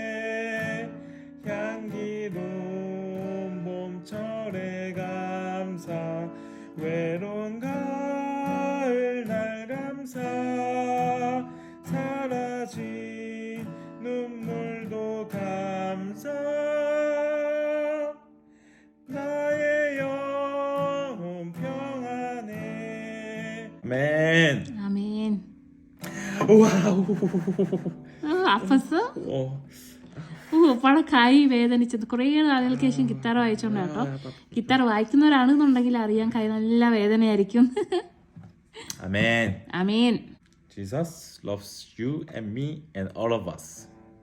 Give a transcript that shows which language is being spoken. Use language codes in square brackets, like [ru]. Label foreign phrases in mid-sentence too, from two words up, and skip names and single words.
[ko] 향기로운 봄철의 감사 외로운 가을 날 감사 사라진 눈물도 감사 나의 영혼 평안해 아멘 [ml] ആമേൻ. [ko] 와우 [ml] അപ്പസ് ഒപ്പയുടെ കൈ വേദനിച്ചത് കുറേ നാളുകൾക്ക് ശേഷം ഗിത്താർ വായിച്ചോണ്ട് കേട്ടോ. ഗിത്താർ വായിക്കുന്നവരാണെന്നുണ്ടെങ്കിൽ അറിയാം കൈ നല്ല വേദനയായിരിക്കും. [ko] 아멘 [ml] ആമേൻ. [en] Jesus loves you and me and all of us